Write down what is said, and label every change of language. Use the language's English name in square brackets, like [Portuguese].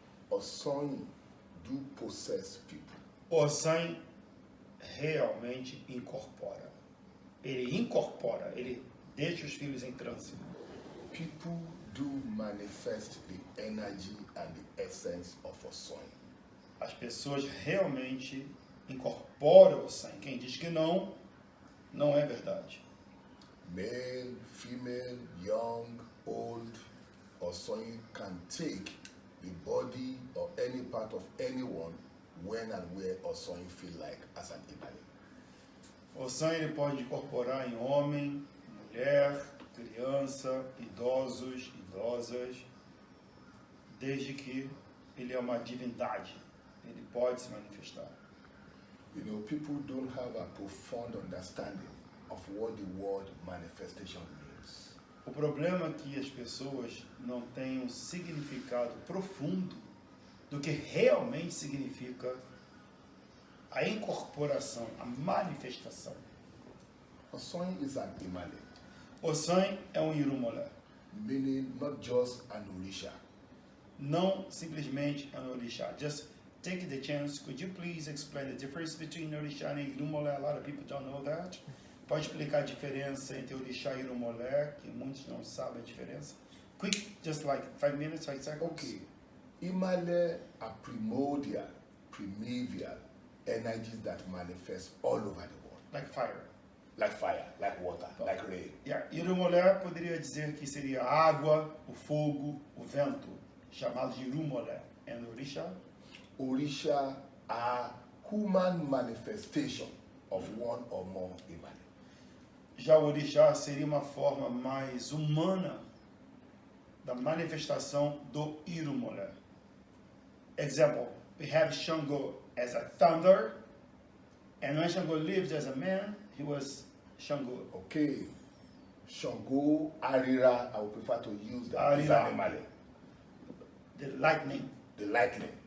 [English] Osanyin do possess people. [Portuguese] Osanyin realmente incorpora. Ele incorpora, ele deixa os filhos em trânsito. [English] People do manifest the energy and the essence of Osanyin. [Portuguese] As pessoas realmente incorporam o Osanyin. Quem diz que não, não é verdade. [English] Male, female, young, old, Osanyin can take the body or any part of anyone when and where Osanyin feel like as an Imale. [Portuguese] Osanyin ele pode incorporar em homem, mulher, criança, idosos, idosas, desde que ele é uma divindade. Ele pode se manifestar. [English] You know, people don't have a profound understanding of what the word manifestation means. [Portuguese] O problema é que as pessoas não têm um significado profundo do que realmente significa a incorporação, a manifestação. [English] Osanyin is an Imale, [Portuguese] Osanyin é um irumolé, [English] meaning not just an Orixa. [Portuguese] não simplesmente é um orixá. [English] Just take the chance, could you please explain the difference between orixá and irumolé? A lot of people don't know that. [Portuguese] Pode explicar a diferença entre orixá e irumolé, que muitos não sabem a diferença? [English] Quick, just like 5 minutes, 5 seconds. Okay. Imale are primordial, primeval energies that manifest all over the world. Like fire. Like fire, like water, like rain. Yeah. [Portuguese] Irumolé poderia dizer que seria a água, o fogo, o vento, chamado de irumolé. [English] And orixá? Orixa are human manifestation of one or more Imale. [Portuguese] Já o orixá seria uma forma mais humana da manifestação do irumolé. [English] Example, we have Shango as a thunder, and when Shango lived as a man, he was Shango. Okay. Shango, Arira, I would prefer to use that as an Imale. The lightning. The lightning.